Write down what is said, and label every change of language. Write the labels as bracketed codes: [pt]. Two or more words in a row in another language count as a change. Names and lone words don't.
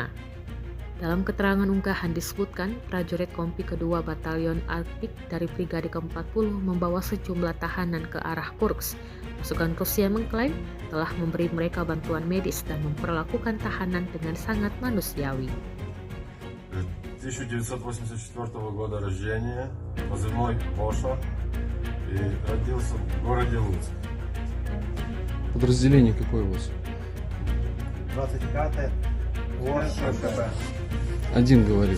[id] Dalam keterangan unggahan disebutkan, prajurit Kompi kedua Batalion Arktik dari Brigade ke-40 membawa sejumlah tahanan ke arah Kursk. Pasukan Rusia mengklaim telah memberi mereka bantuan medis dan memperlakukan tahanan dengan sangat manusiawi. [ru] 1984 года рождения, позывной Оша, и родился в городе Луцк. Подразделение какое у вас? 25 ОШБ. Один говорит.